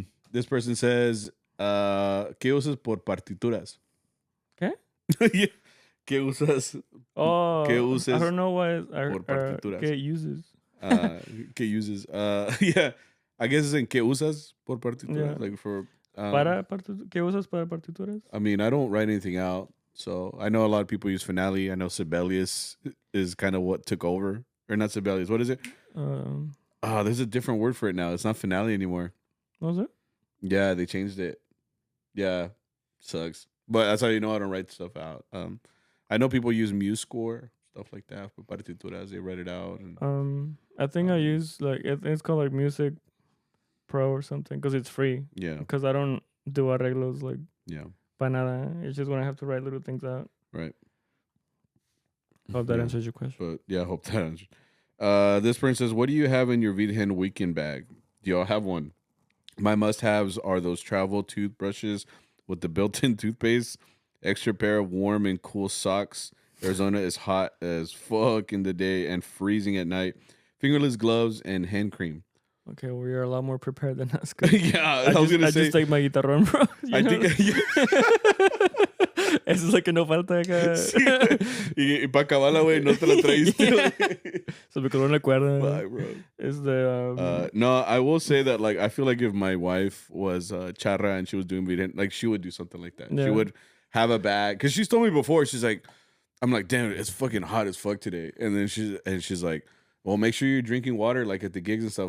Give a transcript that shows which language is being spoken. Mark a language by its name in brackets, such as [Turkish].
[English] This person says, [Spanish] ¿qué usas por partituras? ¿Qué? [English] Yeah. [Spanish] ¿Qué usas? Oh, ¿Qué [English] I uses don't know what [Spanish] por partituras? ¿qué uses? ¿Qué uses? [English] Yeah. I guess it's in [Spanish] ¿qué usas por partituras? [English] Yeah. Like for... [Spanish] ¿Qué usas para partituras? [English] I mean, I don't write anything out. So I know a lot of people use Finale. I know Sibelius is kind of what took over. Or not Sibelius. What is it? There's a different word for it now. It's not Finale anymore. Was it? Yeah, they changed it. Yeah, sucks. But that's how you know I don't write stuff out. I know people use MuseScore, stuff like that. But partituras, they write it out. And, I think I use like it's called like Music Pro or something because it's free. yeah. Because I don't do arreglos like Yeah. [Spanish] para nada. [English] It's just when I have to write little things out. Right. Hope that answers your question. But yeah, I hope that answers. This person says, what do you have in your Virgen weekend bag? Do y'all have one? My must-haves are those travel toothbrushes with the built-in toothpaste, extra pair of warm and cool socks. Arizona is hot as fuck in the day and freezing at night. Fingerless gloves and hand cream. Okay, well, you're a lot more prepared than us. Yeah, I was going to say. I just take my guitarrón, bro. I think... [Spanish] Eso es lo que no falta acá. Sí, y para acabarla, güey, no te la traíste, güey. Se me quedó en la cuerda. [English] Bye, bro. It's the... no, I will say that, like, I feel like if my wife was charra and she was doing Virgen, like, she would do something like that. Yeah. She would have a bag. Because she's told me before, she's like, I'm like, damn, it's fucking hot as fuck today. And then she's like, well, make sure you're drinking water, like, at the gigs and stuff.